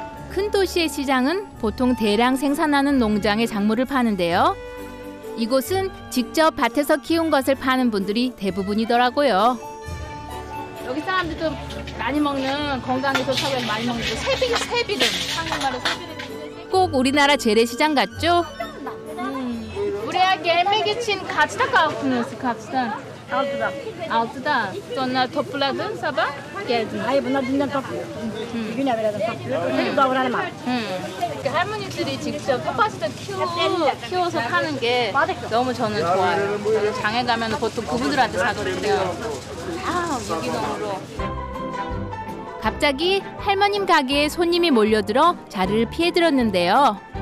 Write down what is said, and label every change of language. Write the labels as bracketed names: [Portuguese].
[Korean] 큰 도시의 시장은 보통 대량 생산하는 농장의 작물을 파는데요. 이곳은 직접 밭에서 키운 것을 파는 분들이 대부분이더라고요. 여기 사람들도 많이 먹는 건강에 좋다고 해서 많이 먹는 거 새비름 한국말로 새비름. 꼭 우리나라 재래시장 같죠? [Turkish] Buraya gelmek için kaçta kalktınız kaçta? 6'da. 6'da. Sonra topladın sabah geldin. Hayır bunlar dünden topluyor. Gün evvelden topluyor. Çocuk davranım var. [Korean] 할머니들이 직접 텃밭에서 키워서 파는 게 너무 저는 좋아요. 장에 가면 보통 그분들한테 사거든요. 다 유기농으로. 갑자기 할머님 가게에 손님이 몰려들어 자리를 피해들었는데요.